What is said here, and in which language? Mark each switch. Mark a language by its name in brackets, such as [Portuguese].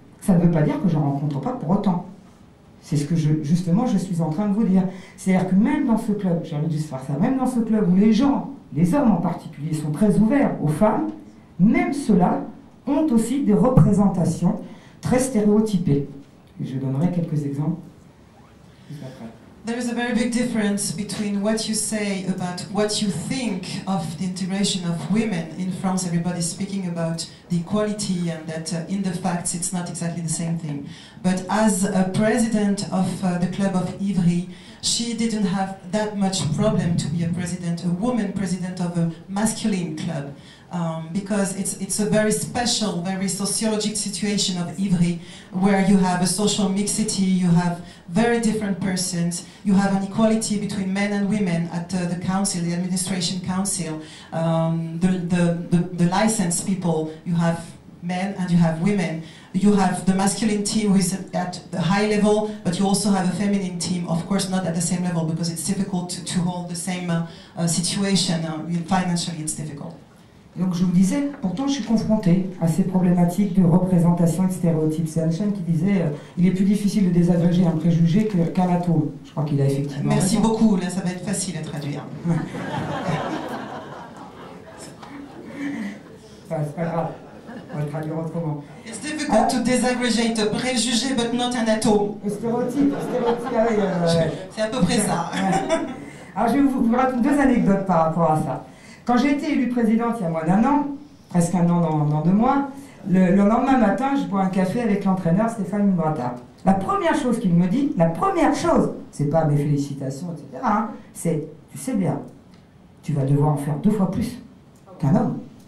[French] Ça ne veut pas dire que je n'en rencontre pas pour autant. C'est ce que justement je suis en train de vous dire. C'est-à-dire que même dans ce club, j'ai envie de juste faire ça, même dans ce club où les gens, les hommes en particulier, sont très ouverts aux femmes, même ceux-là ont aussi des représentations très stéréotypées. Et je donnerai quelques exemples juste après. [English] There is a very big difference between what you say about what you think of the integration of women. In France, everybody's speaking about the equality and that in the facts it's not exactly the same thing. But as a president of the club of Ivry, she didn't have that much problem to be a woman president of a masculine club. Because it's a very special, very sociological situation of Ivry, where you have a social mixity, you have very different persons, you have an equality between men and women at the council, the administration council, the licensed people, you have men and you have women. You have the masculine team who is at the high level, but you also have a feminine team, of course not at the same level, because it's difficult to hold the same situation, financially it's difficult. [French] Donc je vous disais, pourtant je suis confrontée à ces problématiques de représentation et de stéréotypes. C'est Einstein qui disait il est plus difficile de désagréger un préjugé qu'un atome. Je crois qu'il a effectivement Merci raison. beaucoup, là ça va être facile à traduire. C'est pas grave, on va le traduire autrement. [English] It's difficult to disaggregate a préjugé but not an atome. [French] Le stéréotype, ah oui, c'est à peu près ça. Alors je vais vous raconter 2 anecdotes par rapport à ça. Quand j'ai été élue présidente il y a moins d'1 an, presque 1 an dans 2 mois, le lendemain matin, je bois un café avec l'entraîneur Stéphane Moubrata. La première chose qu'il me dit, la première chose, c'est pas mes félicitations, etc., hein, c'est, tu sais bien, tu vas devoir en faire 2 fois plus qu'un homme.